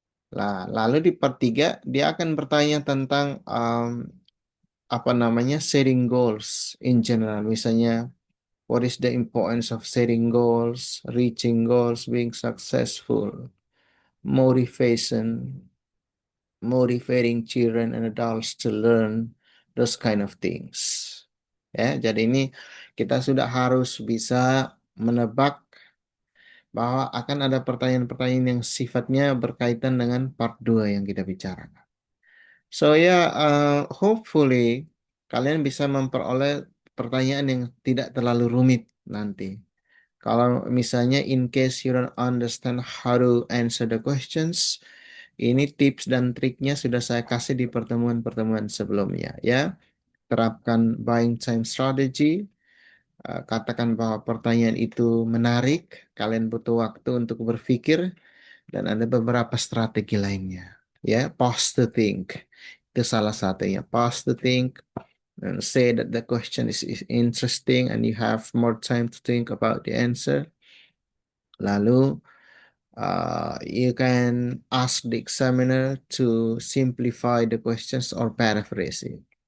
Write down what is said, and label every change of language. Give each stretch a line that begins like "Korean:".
Indonesian: Lah, lalu di part 3 dia akan bertanya tentang apa namanya
English: setting goals in general. Misalnya what is the importance of setting goals, reaching goals, being successful, motivation, motivating children and adults to learn those kind of things.
Indonesian: Ya, jadi ini kita sudah harus bisa menebak bahwa akan ada pertanyaan-pertanyaan yang sifatnya berkaitan dengan part 2 yang kita bicarakan. So ya, hopefully kalian bisa memperoleh pertanyaan yang tidak terlalu rumit nanti. Kalau misalnya
English: in case you don't understand how to answer the questions,
Indonesian: ini tips dan triknya sudah saya kasih di pertemuan-pertemuan sebelumnya ya. Terapkan buying time strategy. Katakan bahwa pertanyaan itu menarik, kalian butuh waktu untuk berpikir, dan ada beberapa strategi lainnya. Ya,
English: pause to think.
Indonesian: Itu salah satunya.
English: Pause to think and say that the question is interesting and you have more time to think about the answer. Lalu you can ask the examiner to simplify the questions or paraphrase it.